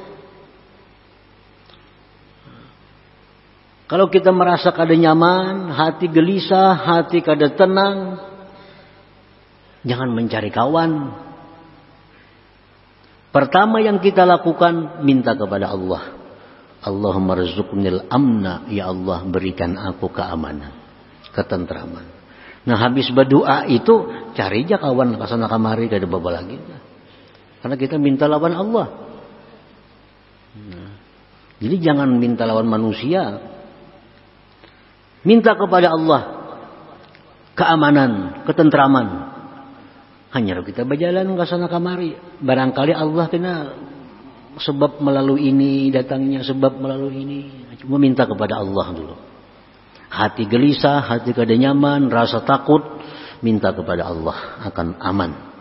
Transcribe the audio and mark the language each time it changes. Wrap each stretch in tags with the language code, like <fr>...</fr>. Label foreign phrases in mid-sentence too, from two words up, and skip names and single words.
<id>Kalau kita merasa kada nyaman, hati gelisah, hati kada tenang, jangan mencari kawan. Pertama yang kita lakukan, minta kepada Allah.</id> <ar>اللهم ارزقني الأمن,</ar> <id>ya Allah berikan aku keamanan, ketentraman.</id> <bjn>Nah, habis berdoa itu cari aja kawan kasana kamari, kada baba lagi. Karena kita minta lawan Allah. Nah, jadi jangan minta lawan manusia.</bjn> <id>Minta kepada Allah keamanan, ketentraman.</id> <bjn>Hanya kita berjalan ke sana kamari, barangkali Allah kena sebab melalui ini datangnya, sebab melalui ini.</bjn> <id>Cuma minta kepada Allah dulu. Hati gelisah, hati kada nyaman, rasa takut, minta kepada Allah akan aman.</id>